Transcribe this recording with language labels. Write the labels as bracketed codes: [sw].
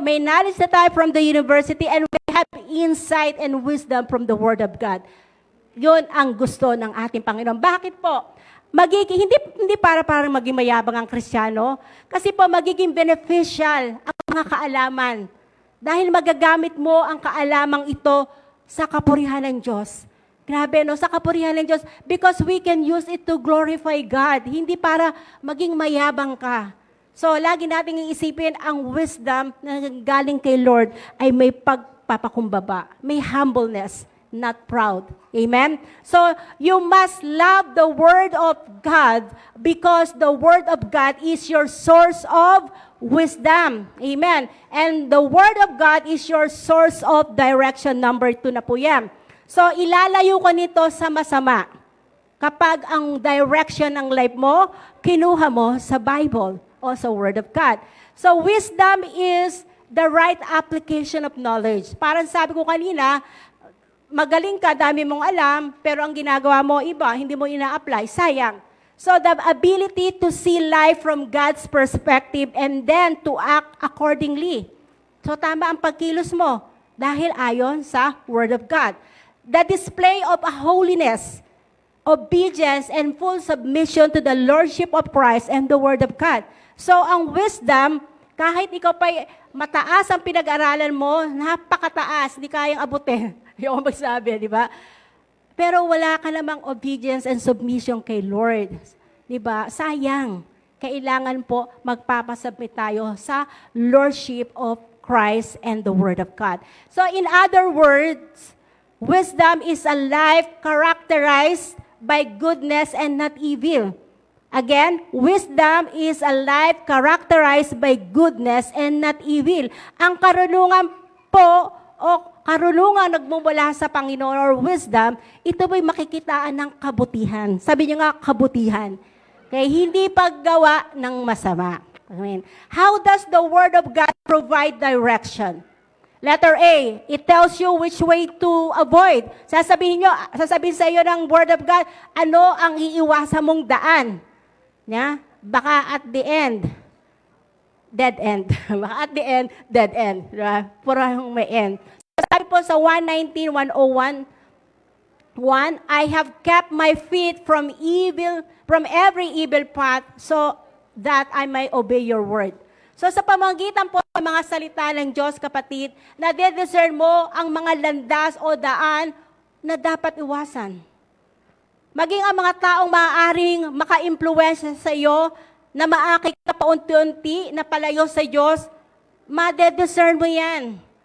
[tl] May knowledge na tayo [en] from the university and we have insight and wisdom from the Word of God. [tl] Yun ang gusto ng ating Panginoon. Bakit po? Hindi para maging mayabang ang Kristiyano. Kasi po magiging beneficial ang mga kaalaman. Dahil magagamit mo ang kaalamang ito sa kapurihan ng Diyos. Grabe, no? Sa kapurihan ng Diyos. [en] Because we can use it to glorify God. [tl] Hindi para maging mayabang ka. So, lagi nating iisipin ang wisdom na galing kay Lord ay may pagpapakumbaba, may humbleness, [en] not proud. [tl] Amen? [en] So, you must love the Word of God because the Word of God is your source of wisdom. Amen? And the Word of God is your source of direction. [tl] Number 2 na po yan. So, ilalayo ko nito sa masama. Kapag ang direction ng life mo, kinuha mo sa Bible o sa Word of God. [en] So, wisdom is the right application of knowledge. [tl] Parang sabi ko kanina, magaling ka, dami mong alam, pero ang ginagawa mo iba, hindi mo ina-apply, sayang. [en] So, the ability to see life from God's perspective and then to act accordingly. [tl] So, tama ang pagkilos mo dahil ayon sa Word of God. [en] The display of a holiness, obedience, and full submission to the Lordship of Christ and the Word of God. [tl] So, ang wisdom, kahit ikaw pa mataas ang pinag-aralan mo, napakataas, hindi kayang abutin. Yung magsabi, di ba? Pero wala ka namang [en] obedience and submission [tl] kay Lord. Di ba? Sayang. Kailangan po magpapasubmit tayo sa Lordship of Christ and the Word of God. [en] So, in other words, wisdom is a life characterized by goodness and not evil. Again, wisdom is a life characterized by goodness and not evil. [tl] Ang karunungan po o karunungan nagmumula sa Panginoon or wisdom, ito ba'y makikitaan ng kabutihan. Sabi niyo nga, kabutihan. Okay, hindi paggawa ng masama. Amen. [en] How does the Word of God provide direction? Letter A, it tells you which way to avoid. [tl] Sasabihin sa iyo ng Word of God, ano ang iiwasan mong daan. [en] Yeah? Baka at the end, dead end. Baka at the end, dead end. Diba? Puro may end. Sabi po sa 1:101, I have kept my feet from every evil path so that I may obey your word. [tl] So sa pamamagitan po ng mga salita ng Diyos, kapatid, na de-discern mo ang mga landas o daan na dapat iwasan. Maging ang mga taong maaaring maka-impluwensya sa iyo na maakit ka paunti-unti na palayo sa Diyos, ma-discern mo yan.